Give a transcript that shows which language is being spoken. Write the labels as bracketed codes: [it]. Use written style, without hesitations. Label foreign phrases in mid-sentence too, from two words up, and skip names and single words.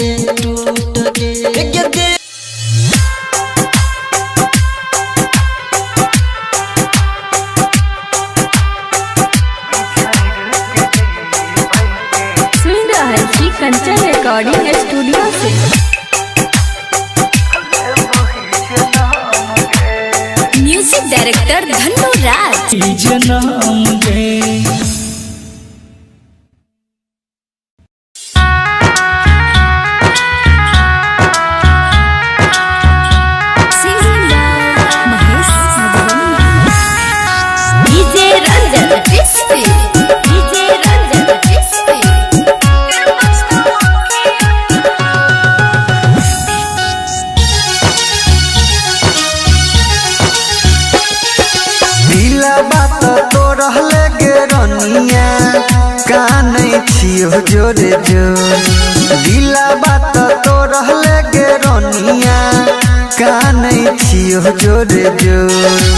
[hi] कंचन रिकॉर्डिंग स्टूडियो से। [en] music director धन्नो राज। [anp] जनम गे [en] Singing by Mahesh Madhuvani. DJ Ranjan Crispy. DJ Ranjan Crispy. [anp] दिला बात तो रहले गे रनिया कानै छियो जोरे जोर दिला बात तो रहले गे रनिया कानै छियो जोरे जोर